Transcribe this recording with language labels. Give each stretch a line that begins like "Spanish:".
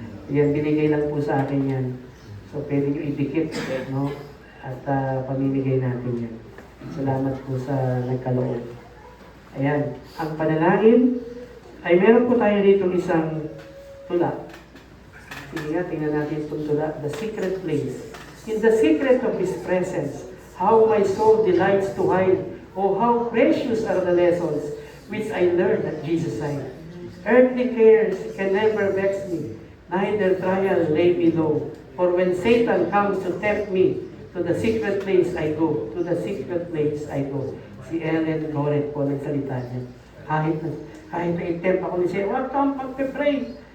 Filipino: Yan, binigay lang po sa akin yan. So, pwede nyo idikit, no? At pamimigay natin yan. Salamat po sa nagkaloob. Ayan, ang panalangin ay meron po tayo dito isang tula. Sige nga, tingnan natin itong tula. The Secret Place.
English: In the secret of His presence, how my soul delights to hide. Oh, how precious are the lessons which I learned at Jesus' side. Earthly cares can never vex me, neither trial lay me low. For when Satan comes to tempt me, to the secret place I go. To the secret place I go.
Filipino: Si Ellen Loret po nagsalita niya. Kahit na i-tempt ako ni siya, huwag kang pagpe-pray.